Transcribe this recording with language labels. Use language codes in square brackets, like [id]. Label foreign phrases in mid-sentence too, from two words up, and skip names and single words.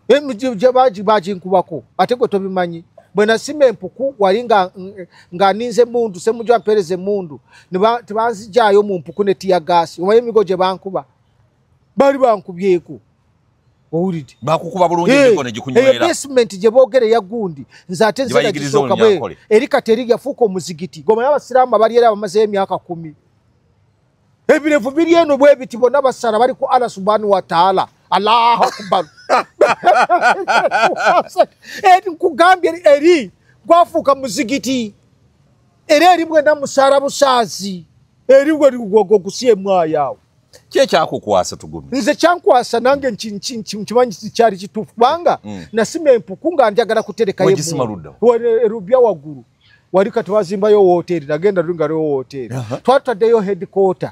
[lg] baginkubako ate gwe tobimanyi bwe nasima empuku wali nga ninze mundu semujja ampereze mundu tebanzijaayo mu mpuku ne tiyagasi omanyi emigo gye bankuba bali bankubyeko owulidde bakukuba bulungi emigo ne gikunywera basement gye boogere ya gundi nze ate nzira gisooka bwe eri kati eri yafuuka omuzigiti gomanyi abasiraamu abali era bamazeyo emyaka 10 ebirevu biri eno bwe biti bonna basala bali ku [ar] الله سبحانه وتعالى الله أكبر [lg] nkugambye eri gwafuuka muzigiti era eri bwena musala busaazi eri gwogusiye mwayawo kyekyakukwasa Tugumi nze kyankwasa nange nkimanyi kyali kituufu kubanga nasima empuku nga njagala kuterekayo erubya waggulu wali kati wazimbayo woteri nagenda lungaliyo woteri twataddeyo headquarter